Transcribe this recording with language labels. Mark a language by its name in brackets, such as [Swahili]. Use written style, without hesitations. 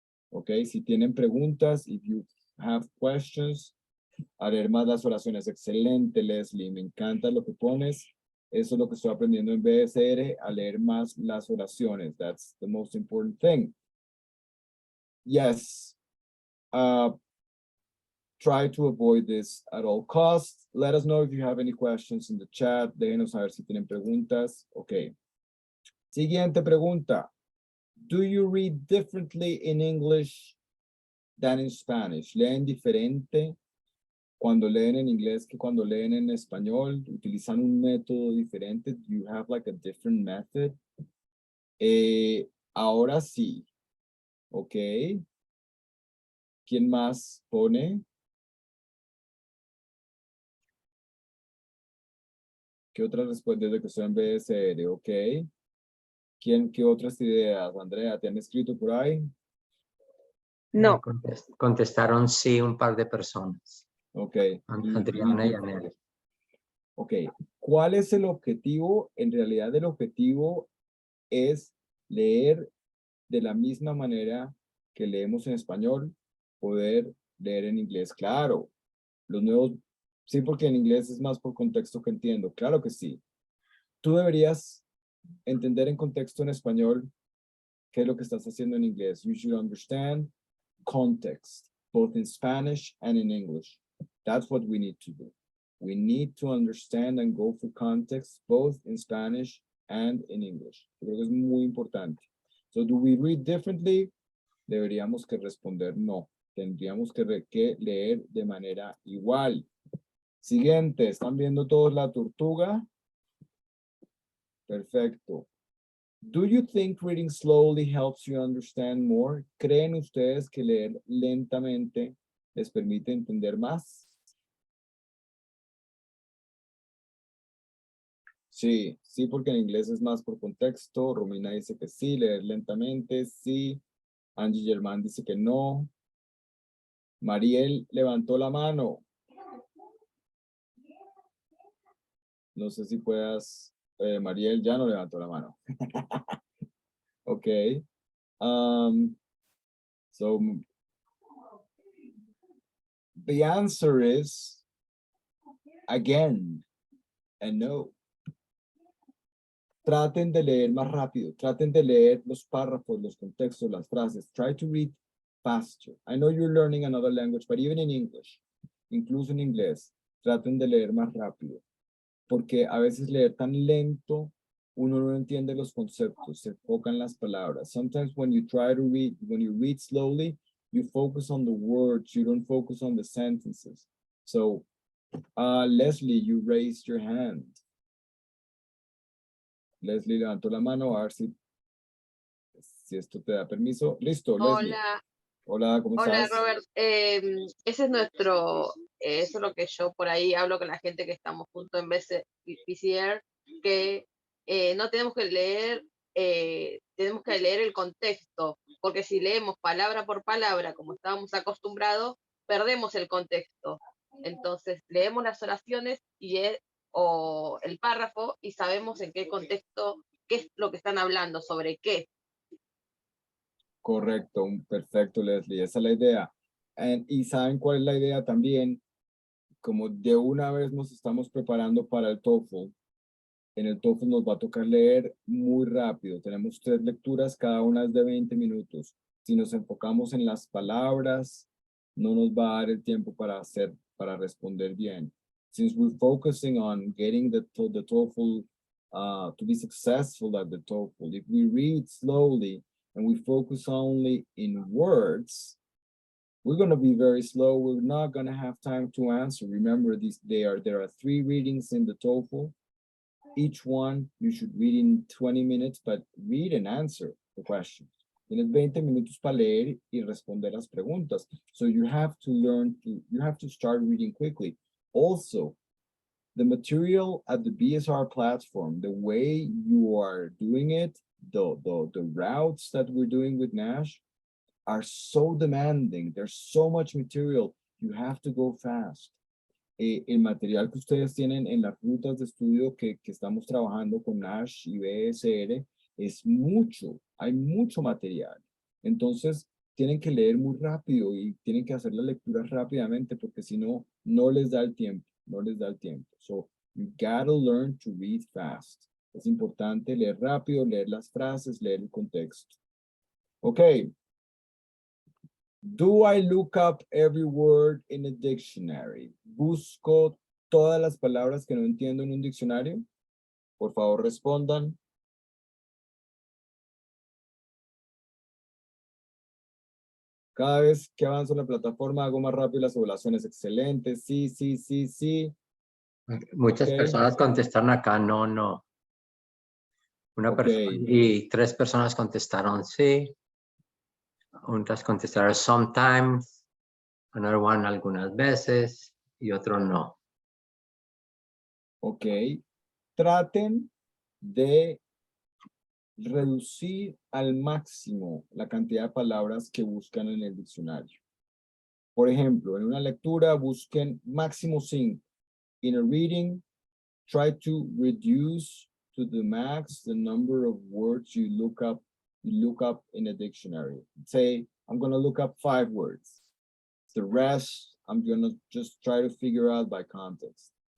[Spanish] Ok, si tienen preguntas, [English] if you have questions, [Spanish] a leer más las oraciones. Excelente, Leslie, me encanta lo que pones. Eso es lo que estoy aprendiendo en BSR, a leer más las oraciones. [English] That's the most important thing. Yes. Try to avoid this at all costs. Let us know if you have any questions in the chat. [Spanish] Déjenos saber si tienen preguntas. Ok. Siguiente pregunta. [English] Do you read differently in English than in Spanish? [Spanish] ¿Leen diferente cuando leen en inglés que cuando leen en español? ¿Utilizan un método diferente? [English] Do you have like a different method? [Spanish] Ahora sí. Ok. ¿Quién más pone? ¿Qué otras respuestas desde que estoy en BSR? Ok. ¿Qué otras ideas? Andrea, ¿te han escrito por ahí? No, Contestaron sí un par de personas. Ok. Adriana y Anel. Ok. ¿Cuál es el objetivo? En realidad el objetivo es leer de la misma manera que leemos en español, poder leer en inglés. Claro, los nuevos, sí, porque en inglés es más por contexto que entiendo. Claro que sí. Tú deberías entender en contexto en español qué es lo que estás haciendo en inglés. [English] You should understand context, both in Spanish and in English. That's what we need to do. We need to understand and go for context, both in Spanish and in English. [Spanish] Creo que es muy importante. [English] So, do we read differently? [Spanish] Deberíamos que responder no. Tendríamos que leer de manera igual. Siguiente, ¿están viendo todos la tortuga? Perfecto. [English] Do you think reading slowly helps you understand more? [Spanish] ¿Creen ustedes que leer lentamente les permite entender más? Sí, sí, porque en inglés es más por contexto. Romina dice que sí, leer lentamente, sí. Angie Germán dice que no. Mariel levantó la mano. No sé si puedas. Mariel ya no levantó la mano. Okay. [English] So the answer is again and no. [Spanish] Traten de leer más rápido. Traten de leer los párrafos, los contextos, las frases. [English] Try to read faster. I know you're learning another language, but even in English, [Spanish] incluso en inglés, traten de leer más rápido. Porque a veces leer tan lento, uno no entiende los conceptos, se enfoca en las palabras. [English] Sometimes when you read slowly, you focus on the words, you don't focus on the sentences. So, Leslie, you raised your hand. [Spanish] Leslie levantó la mano, a ver si esto te da permiso. Listo, Leslie. Hola, Hola, ¿cómo hola estás? Robert. Ese es eso es lo que yo por ahí hablo con la gente que estamos juntos en BSR, que no tenemos que leer, tenemos que leer el contexto, porque si leemos palabra por palabra, como estábamos acostumbrados, perdemos el contexto. Entonces, leemos las oraciones o el párrafo y sabemos en qué contexto, qué es lo que están hablando, sobre qué. Correcto, perfecto, Leslie, esa es la idea. Y ¿saben cuál es la idea también? Como de una vez nos estamos preparando para el TOEFL, en el TOEFL nos va a tocar leer muy rápido. Tenemos 3 lecturas, cada una es de 20 minutos. Si nos enfocamos en las palabras, no nos va a dar el tiempo para responder bien. [English] Since we're focusing on getting the TOEFL, to be successful at the TOEFL, if we read slowly and we focus only in words, we're going to be very slow. We're not going to have time to answer. Remember, there are 3 readings in the TOEFL. Each one you should read in 20 minutes, but read and answer the questions. [Spanish] Tienes 20 minutos para leer y responder las preguntas. [English] So you have to start reading quickly. Also, the material at the BSR platform, the way you are doing it, the routes that we're doing with Nash are so demanding. There's so much material. You have to go fast. [Spanish] El material que ustedes tienen en las rutas de estudio que estamos trabajando con Nash y BSR es mucho, hay mucho material. Entonces, tienen que leer muy rápido y tienen que hacer las lecturas rápidamente porque si no, no les da el tiempo, no les da el tiempo. [English] So, you gotta learn to read fast. [Spanish] Es importante leer rápido, leer las frases, leer el contexto. Okay. [English] Do I look up every word in a dictionary? [Spanish] ¿Busco todas las palabras que no entiendo en un diccionario? Por favor, respondan. Cada vez que avanzo en la plataforma hago más rápido las evaluaciones. Excelente. Sí, sí, sí, sí. Muchas Ok. personas contestaron acá, no, no. Una Ok. persona y 3 personas contestaron sí. Otras contestaron sometimes. [English] Another one [Spanish] algunas veces y otro no. Ok. Traten de reducir al máximo la cantidad de palabras que buscan en el diccionario. Por ejemplo, en una lectura busquen máximo 5. [English] In a reading, try to reduce to the max the number of words you look up you look up in a dictionary. Say, I'm going to look up 5 words. The rest, I'm going to just try to figure out by context.